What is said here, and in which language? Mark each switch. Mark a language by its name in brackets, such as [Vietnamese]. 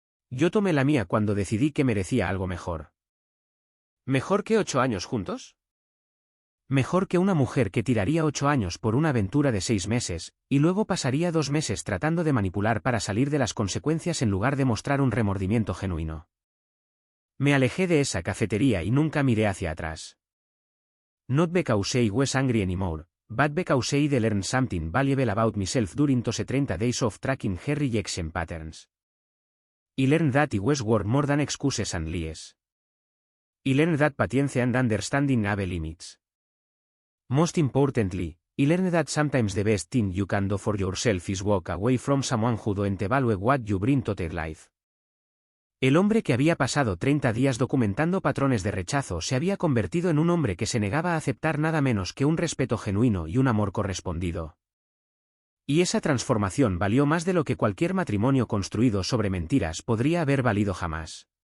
[Spanish] Yo tomé la mía cuando decidí que merecía algo mejor. ¿Mejor que 8 años juntos? Mejor que una mujer que tiraría 8 años por una aventura de 6 meses, y luego pasaría 2 meses tratando de manipular para salir de las consecuencias en lugar de mostrar un remordimiento genuino. Me alejé de esa cafetería y nunca miré hacia atrás. [English] Not because I was angry anymore, but because I learned something valuable about myself during those 30 days of tracking her rejection patterns. I learned that I was worth more than excuses and lies. I learned that patience and understanding have limits. Most importantly, I learned that sometimes the best thing you can do for yourself is walk away from someone who don't value what you bring to their life. [Spanish] El hombre que había pasado 30 días documentando patrones de rechazo se había convertido en un hombre que se negaba a aceptar nada menos que un respeto genuino y un amor correspondido. Y esa transformación valió más de lo que cualquier matrimonio construido sobre mentiras podría haber valido jamás.